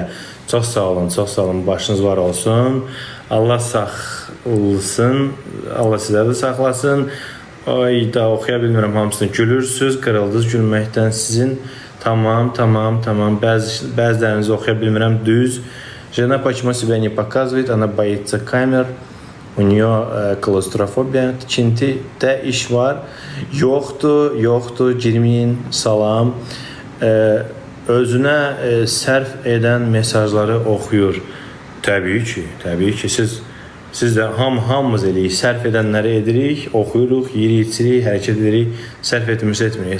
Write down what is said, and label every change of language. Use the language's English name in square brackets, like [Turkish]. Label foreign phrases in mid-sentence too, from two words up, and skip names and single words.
[Azerbaijani] Çox sağ olun, çox sağ olun. Başınız var olsun. Allah saxlasın. Allah sizə də saxlasın. Ayda oxuya bilmirəm hamısını. Gülürsüz, qırıldınız gülməkdən sizin. Tamam. Bəzilərinizi oxuya bilmirəm. Düz. [Russian] Жена почему себя не показывает, она боится камер. У нее клаустрофобия. [Azerbaijani] Tikintidə iş var. Yoxdur, girməyin, salam. Özünə sərf edən mesajları oxuyur. Təbii ki, siz də hamımız eləyirik, sərf edənləri edirik, oxuyuruq, yeyirik, içirik, hərəkət edirik, sərf etmirik.